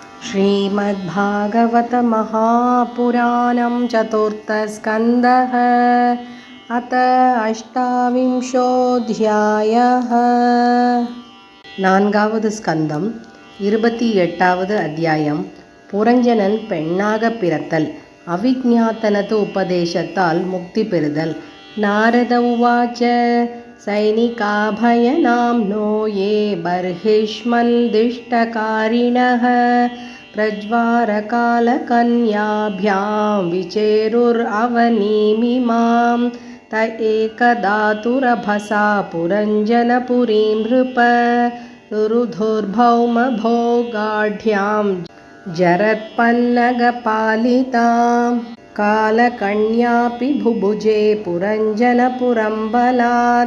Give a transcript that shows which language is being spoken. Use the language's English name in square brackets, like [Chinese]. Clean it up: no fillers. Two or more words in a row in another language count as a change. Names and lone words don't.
[Sanskrit] श्रीमद्भागवत महापुराणं चतुर्थस्कन्धः अथ अष्टाविंशोऽध्यायः। [Tamil] நான்காவது ஸ்கந்தம் 28வது அத்தியாயம். புரஞ்சனன் பெண்ணாக பிறத்தல், அவிஜ்ஞாதனது உபதேசத்தால் முக்தி பெறுதல். [Sanskrit] नारद उवाच सैनिकाभयनाम्नो ये बर्हिष्मन्निष्टकारिणः प्रज्वारकालकन्याभ्यां विचेरुरवनीमिमां त एकदातुरभसा पुरञ्जनपुरीं नृप रुरुधुर्भौमभोगाढ्यां जरत्पन्नगपालितां कालकन्यापि बुभुजे पुरञ्जनपुरं बलात्